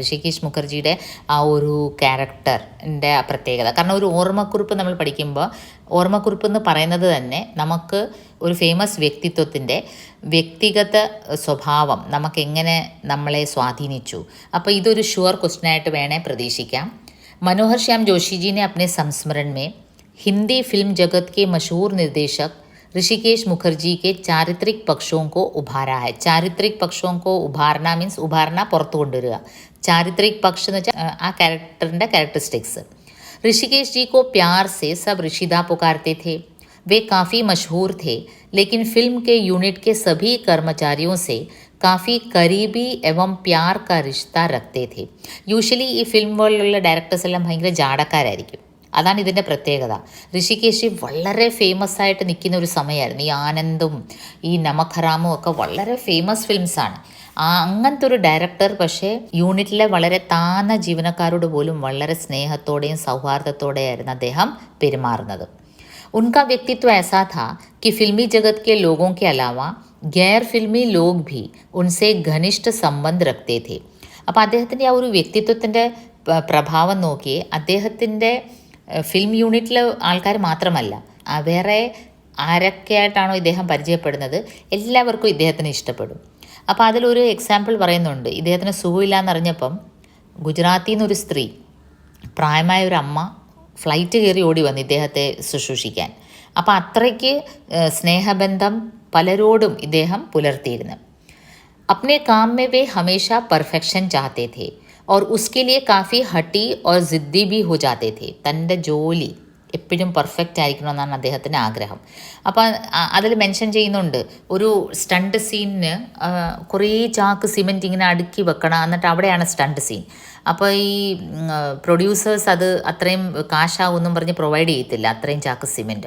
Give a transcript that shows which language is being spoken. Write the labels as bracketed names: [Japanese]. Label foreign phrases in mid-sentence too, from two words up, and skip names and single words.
[Malayalam] ഋഷികേശ് മുഖർജിയുടെ ആ ഒരു ക്യാരക്ടറിൻ്റെ പ്രത്യേകത. കാരണം ഒരു ഓർമ്മക്കുറിപ്പ് നമ്മൾ പഠിക്കുമ്പോൾ ഓർമ്മക്കുറിപ്പ് എന്ന് പറയുന്നത് തന്നെ നമുക്ക് ഒരു ഫേമസ് വ്യക്തിത്വത്തിൻ്റെ വ്യക്തിഗത സ്വഭാവം നമുക്കെങ്ങനെ നമ്മളെ സ്വാധീനിച്ചു. അപ്പോൾ ഇതൊരു ഷുവർ ക്വസ്റ്റ്യനായിട്ട് വേണേൽ പ്രതീക്ഷിക്കാം. [Hindi] मनोहर श्याम जोशी जी ने अपने संस्मरण में हिंदी फिल्म जगत के मशहूर निर्देशक ऋषिकेश मुखर्जी के चारित्रिक पक्षों को उभारा है. चारित्रिक पक्षों को उभारना मीन्स उभारना [Malayalam] പുറത്തു കൊണ്ടുവരിക. [Hindi] चारित्रिक पक्ष [Malayalam] എന്ന് വെച്ചാൽ ആ ക്യാരക്ടറിൻ്റെ ക്യാരക്ടറിസ്റ്റിക്സ്. [Hindi] ऋषिकेश जी को प्यार से सब ऋषिदा पुकारते थे. वे काफ़ी मशहूर थे, लेकिन फिल्म के यूनिट के सभी कर्मचारियों से काफ़ी करीबी एवं प्यार का रिश्ता रखते थे. [Malayalam] യൂഷ്വലി ഈ ഫിലിം വേൾഡിലുള്ള ഡയറക്ടേഴ്സ് എല്ലാം ഭയങ്കര ജാടക്കാരായിരിക്കും. അതാണ് ഇതിൻ്റെ പ്രത്യേകത. ഋഷികേശ് വളരെ ഫേമസ് ആയിട്ട് നിൽക്കുന്ന ഒരു സമയമായിരുന്നു. ഈ ആനന്ദും ഈ നമക് ഹറാമും ഒക്കെ വളരെ ഫേമസ് ഫിലിംസാണ്. അങ്ങനത്തെ ഒരു ഡയറക്ടർ പക്ഷേ യൂണിറ്റിലെ വളരെ താഴ്ന്ന ജീവനക്കാരോട് പോലും വളരെ സ്നേഹത്തോടെയും സൗഹാർദ്ദത്തോടെയായിരുന്നു അദ്ദേഹം പെരുമാറുന്നത്. [Hindi] उनका व्यक्तित्व ऐसा था कि फिल्मी जगत के लोगों के अलावा गैर फिल्मी लोग भी उनसे घनिष्ठ संबंध रखते थे. [Malayalam] അപ്പോൾ അദ്ദേഹത്തിൻ്റെ ആ ഒരു വ്യക്തിത്വത്തിൻ്റെ പ്രഭാവം നോക്കി അദ്ദേഹത്തിൻ്റെ ഫിലിം യൂണിറ്റിലെ ആൾക്കാർ മാത്രമല്ല, വേറെ ആരൊക്കെയായിട്ടാണോ ഇദ്ദേഹം പരിചയപ്പെടുന്നത് എല്ലാവർക്കും ഇദ്ദേഹത്തിന് ഇഷ്ടപ്പെടും. അപ്പോൾ അതിലൊരു എക്സാമ്പിൾ പറയുന്നുണ്ട്. ഇദ്ദേഹത്തിന് സുഖമില്ലാന്നറിഞ്ഞപ്പം ഗുജറാത്തിൽ നിന്നൊരു സ്ത്രീ, പ്രായമായ ഒരു അമ്മ ഫ്ലൈറ്റ് കയറി ഓടി വന്ന് ഇദ്ദേഹത്തെ ശുശ്രൂഷിക്കാൻ. അപ്പോൾ അത്രയ്ക്ക് സ്നേഹബന്ധം പലരോടും ഇദ്ദേഹം പുലർത്തിയിരുന്നു. [Hindi] अपने काम में वे हमेशा परफेक्शन चाहते थे और उसके लिए काफ़ी हटी और ज़िद्दी भी हो जाते थे. [Malayalam] തൻ്റെ ജോലി എപ്പോഴും പെർഫെക്റ്റ് ആയിരിക്കണമെന്നാണ് അദ്ദേഹത്തിൻ്റെ ആഗ്രഹം. അപ്പോൾ അതിൽ മെൻഷൻ ചെയ്യുന്നുണ്ട് ഒരു സ്റ്റണ്ട് സീനിന് കുറേ ചാക്ക് സിമെൻറ്റ് ഇങ്ങനെ അടുക്കി വെക്കണം, എന്നിട്ട് അവിടെയാണ് [English] stunt scene. [Malayalam] അപ്പോൾ ഈ പ്രൊഡ്യൂസേഴ്സ് അത് അത്രയും കാശാവെന്നും പറഞ്ഞ് പ്രൊവൈഡ് ചെയ്യത്തില്ല അത്രയും ചാക്ക് സിമെൻറ്റ്.